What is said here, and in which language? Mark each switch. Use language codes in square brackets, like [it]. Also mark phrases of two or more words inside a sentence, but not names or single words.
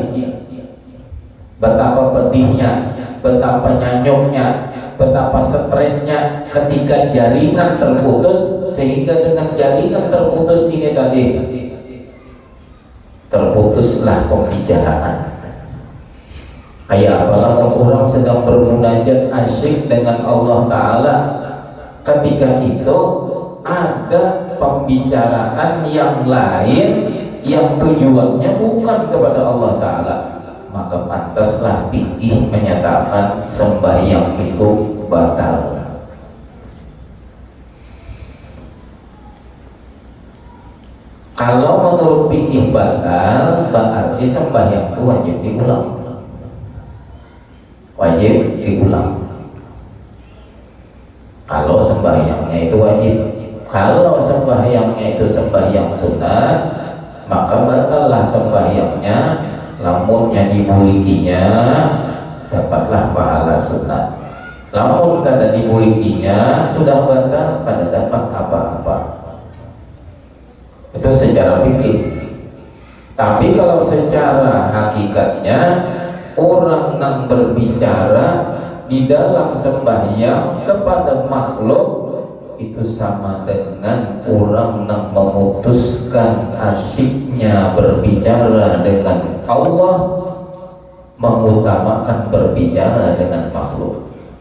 [id] Betapa pedihnya, betapa nyanyuknya, betapa stresnya ketika jaringan terputus, sehingga dengan jaringan terputus ini tadi terputuslah pembicaraan. Kayak apalagi orang sedang bermunajat asyik dengan Allah Ta'ala, ketika itu ada pembicaraan yang lain yang tujuannya bukan kepada Allah Ta'ala, maka pantaslah fikih menyatakan sembahyang itu batal. Kalau menurut fikih batal, berarti sembahyang itu wajib diulang. Wajib diulang. Kalau sembahyangnya itu wajib. Kalau sembahyangnya itu sembahyang sunat, maka batallah sembahyangnya. [bjn] Lamun yang dimulikinya dapatlah pahala sunat. Lamun kada dimulikinya sudah batal, kada dapat apa-apa. [id] Itu secara fikih. Tapi kalau secara hakikatnya, orang yang berbicara di dalam sembahyang kepada makhluk itu sama dengan orang yang memutuskan asyiknya berbicara dengan Allah, mengutamakan berbicara dengan makhluk.